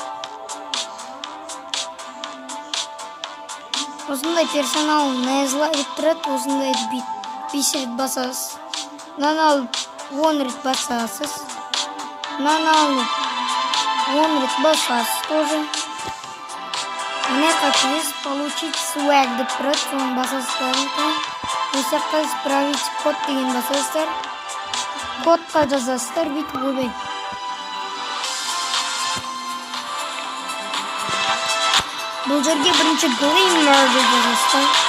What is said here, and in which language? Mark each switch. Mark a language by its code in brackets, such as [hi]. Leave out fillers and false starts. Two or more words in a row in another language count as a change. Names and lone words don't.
[kk] Осындай персонал назлайып тұрады. Осындай 5 рет басасыз. Мынаны алып 10 рет басасыз. Мынаны алып 10 рет басасыз тоже. [ru] Мне хотелось получить swag [kk] деп тұрады. Соны басасыздар. Осы жаққа [ru] исправить код [kk] деген басасыздар. Кодқа жазасыздар. Бүйтіп ойбай. Бұл жерге бірінші Glimmer деп жазасыздар.